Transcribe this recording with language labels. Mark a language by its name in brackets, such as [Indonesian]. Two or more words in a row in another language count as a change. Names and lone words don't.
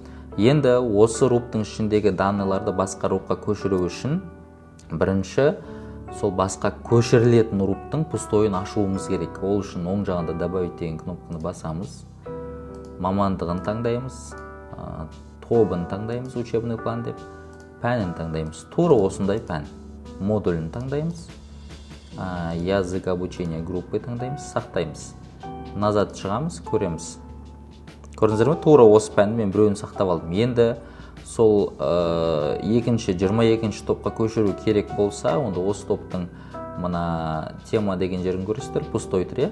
[Kazakh] Енді осы руптың ішіндегі данныйларды басқа рупқа көшіру үшін бірінші сол басқа көшірілетін руптың пустойын ашуымыз керек. Ол үшін оң жағында добавить деген кнопканы басамыз. Мамандығын таңдаймыз. Тобын таңдаймыз, [Russian] учебный план [Kazakh] деп. Пәнін таңдаймыз. Тура осындай пән. Модулін таңдаймыз. [Russian] Язык обучения группы [Kazakh] таңдаймыз, сақтаймыз. Назад шығамыз, көреміз. Көрдіңіздер ме? Тура осы пәнді мен біреуін сақтап алдым. Енді сол 22-ші топқа көшіру керек болса, онда осы топтың мына тема деген жерін көресіздер, пустой тұр.